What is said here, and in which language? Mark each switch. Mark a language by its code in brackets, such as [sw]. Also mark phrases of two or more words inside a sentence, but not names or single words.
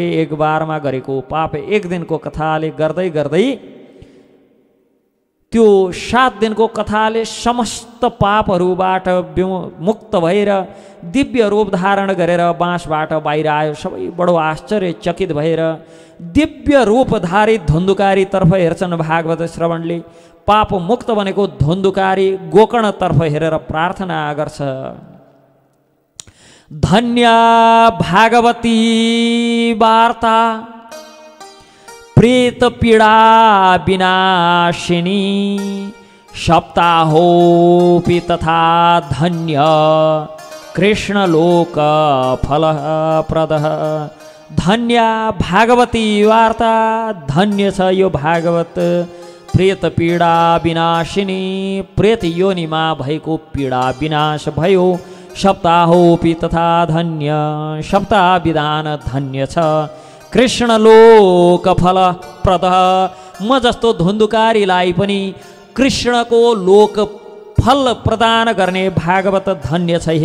[ne] एक बारमा गरेको पाप एक दिनको कथाले गर्दै गर्दै त्यो 7 दिनको कथाले समस्त पापहरूबाट मुक्त भएर दिव्य रूप धारण गरेर बाँसबाट बाहिर आयो। सबै बडो आश्चर्यचकित भएर दिव्य रूपधारी धुन्धुकारीतर्फ हेर्छन्। भागवत श्रवणले पाप मुक्त बनेको धुन्धुकारी गोकर्णतर्फ हेरेर प्रार्थना गर्छ। [sa] धन्य भागवती वार्ता प्रेत पीडा विनाशिनी सप्ताहोपि तथा धन्य कृष्णलोक फलप्रदः। धन्य भागवती वार्ता, [ne] धन्य छ यो भागवत। [sa] प्रेत पीडा विनाशिनी, [ne] प्रेत योनिमा भएको पीडा विनाश भयो। [sa] सप्ताहोपि तथा धन्य, [ne] सप्ताह विधान धन्य छ। [sa] कृष्णलोक फलप्रदः, [ne] म जस्तो धुन्धुकारीलाई पनि कृष्णको लोक फल प्रदान गर्ने भागवत धन्य छ।